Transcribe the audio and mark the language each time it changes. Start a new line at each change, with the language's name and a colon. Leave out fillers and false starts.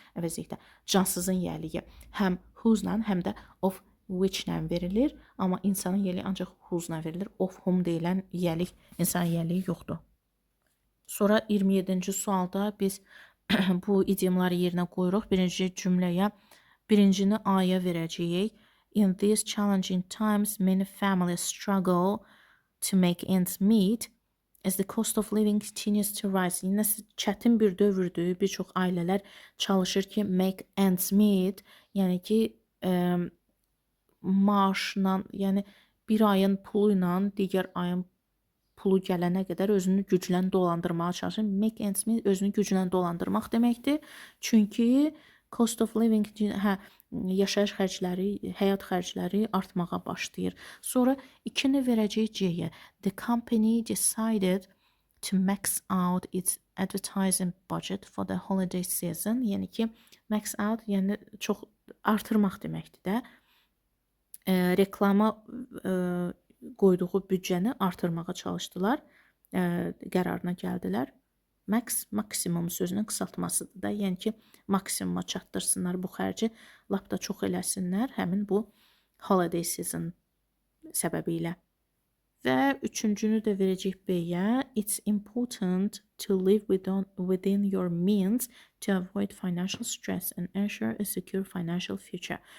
Azerbaijani: Əvəzlikdə cansızın yəliyi həm whose-la, həm də of which-lə verilir, amma insanın yəliyi ancaq whose-la verilir. Of whom deyilən yəlik, insanın yəliyi yoxdur. Sonra 27-ci sualda biz bu idiomları yerinə qoyuruq. Birinci cümləyə, birincini A-ya verəcəyik.
English: In these challenging times, many families struggle to make ends meet as the cost of living continues to rise.
Azerbaijani: Yine çətin bir dövrdür. Bir çox ailələr çalışır ki, make ends meet, yəni ki, maaşla, yəni bir ayın pulu ilə digər ayın pulu gələnə qədər özünü güclə dolandırmağa çalışır. Make ends meet özünü güclə dolandırmaq deməkdir. Çünki cost of living, yaşayış xərcləri, həyat xərcləri artmağa başlayır. Sonra 2-ni verəcək C-yə.
English: The company decided to max out its advertising budget for the holiday season.
Azerbaijani: Yəni ki, max out, yəni çox artırmaq deməkdir də. Reklama qoyduğu büdcəni artırmağa çalışdılar. Qərarına gəldilər. Max, maksimum sözünün qısaltmasıdır da. Yəni ki, maksimuma çatdırsınlar bu xərci, lap da çox eləsinlər həmin bu holiday season səbəbilə. Və üçüncünü də verəcək B-yə.
English: It's important to live within your means to avoid financial stress and ensure a secure financial future.